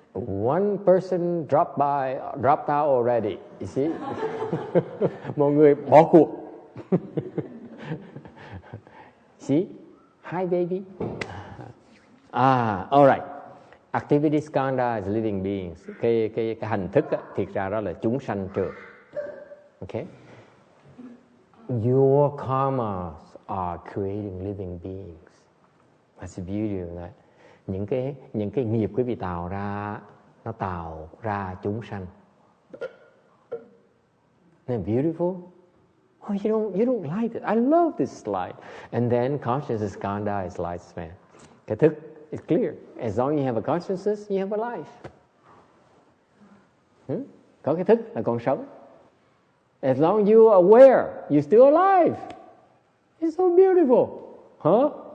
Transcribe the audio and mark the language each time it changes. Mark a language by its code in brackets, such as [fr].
[en] One person dropped out already. You see? [vi] Mọi người bỏ cuộc. [en] See? Hi, baby. All right. Activity skhandha is living beings. [vi] Cái hành thức á, thiệt ra đó là chúng sanh trường. [en] Okay? Your karmas are creating living beings. That's the beauty of that. [vi] Những cái nghiệp quý vị tạo ra, nó tạo ra chúng sanh. [en] Isn't it beautiful? Oh, you don't like it. I love this slide. And then consciousness skhandha is lifespan. [vi] Cái thức [en] is clear. As long as you have a consciousness, you have a life. [vi] Có cái thức là còn sống. [en] As long as you are aware, you're still alive. It's so beautiful. Huh?